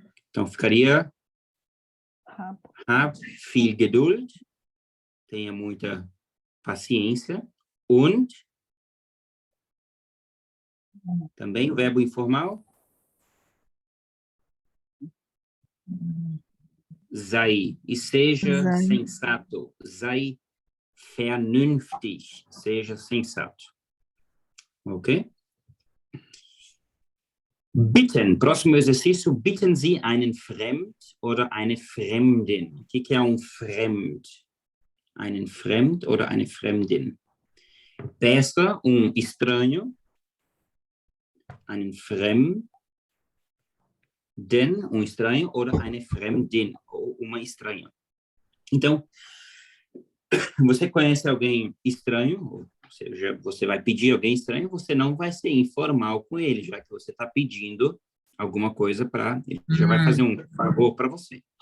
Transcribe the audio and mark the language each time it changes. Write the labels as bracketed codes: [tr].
[pt] Então ficaria [de] hab viel Geduld, [pt] tenha muita paciência und também o verbo informal sei e seja sensato, [de] sei vernünftig, [pt] seja sensato. Ok? [de] Bitten, [pt] próximo exercício, [de] bitten Sie einen Fremd oder eine Fremdin. [pt] O que é um [de] Fremd? Einen Fremd oder eine Fremdin. [pt] Peça estranho, [de] einen Fremden, [pt] estranho, ou [de] eine Fremdin, [pt] ou uma estranha. Então, Você conhece alguém estranho, ou seja, você vai pedir alguém estranho, você não vai ser informal com ele, já que você está pedindo alguma coisa para ele já vai fazer um favor para você.